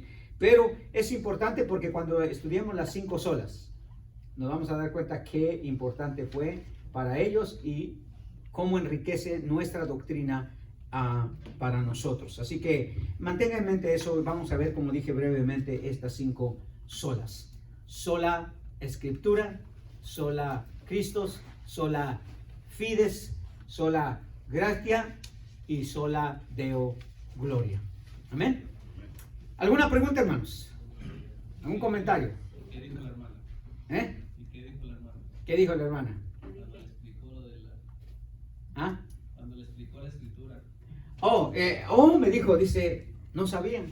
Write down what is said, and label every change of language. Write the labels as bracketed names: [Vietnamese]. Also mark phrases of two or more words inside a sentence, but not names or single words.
[Spanish] Pero es importante porque cuando estudiemos las 5 solas, nos vamos a dar cuenta qué importante fue para ellos y cómo enriquece nuestra doctrina para nosotros. Así que mantenga en mente eso. Vamos a ver, como dije brevemente, estas 5 solas. Sola Escritura, [Latin] sola Christus, sola Fides, sola Gratia y sola Deo Gloria. [Spanish] Amén. ¿Alguna pregunta, hermanos? ¿Algún comentario? ¿Qué dijo la hermana? ¿Eh? ¿Y qué dijo la hermana? ¿Qué dijo la hermana? Cuando le explicó lo de la... ¿Ah? Cuando le explicó la escritura. Me dijo, dice, no sabían.